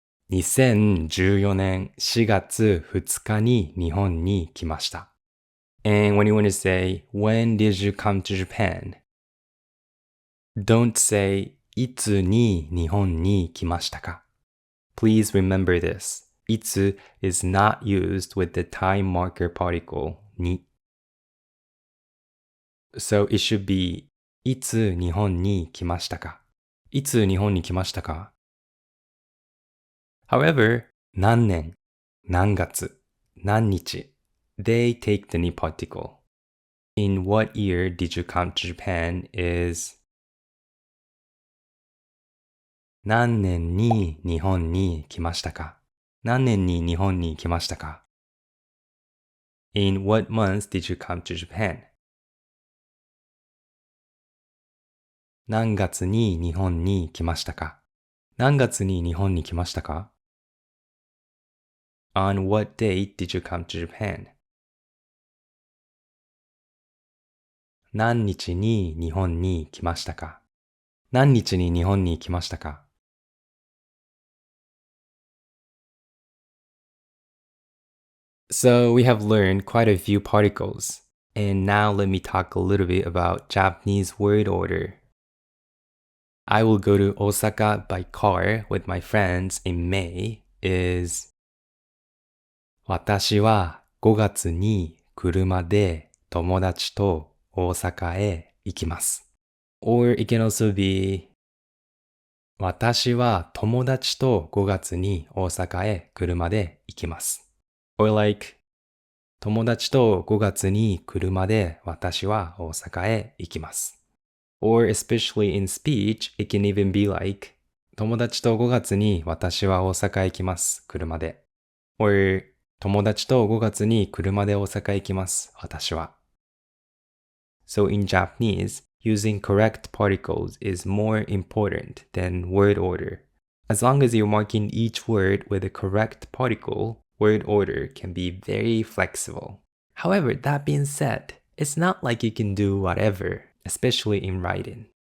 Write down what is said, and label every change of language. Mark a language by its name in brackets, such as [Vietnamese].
[Japanese] 2014年4月2日に日本に来ました。 [English] And when you want to say, when did you come to Japan? Don't say, [Japanese] いつに日本に来ましたか? [English] Please remember this. いつ is not used with the time marker particle に。 So it should be, [Japanese] いつ日本に来ましたか? いつ日本に来ましたか? [English] However, 何年、何月、何日 they take the ni particle. In what year did you come to Japan is [Japanese] 何年に日本に来ましたか？何年に日本に来ましたか？ [English] In what month did you come to Japan? [Japanese] 何月に日本に来ましたか？何月に日本に来ましたか？ [English] On what date did you come to Japan? [Japanese] 何日に日本に来ましたか？何日に日本に来ましたか？ [English] So we have learned quite a few particles. And now let me talk a little bit about Japanese word order. I will go to Osaka by car with my friends in May is [Japanese] 私は5月に車で友達と大阪へ行きます。 [English] Or it can also be [Japanese] 私は友達と5月に大阪へ車で行きます。 [English] Or like [Japanese] 友達と5月に車で私は大阪へ行きます。 [English] Or especially in speech, it can even be like [Japanese] 友達と5月に私は大阪へ行きます。車で。 Or 友達と5月に車で大阪へ行きます。私は。 [English] So in Japanese, using correct particles is more important than word order. As long as you're marking each word with a correct particle, word order can be very flexible. However, that being said, it's not like you can do whatever, especially in writing.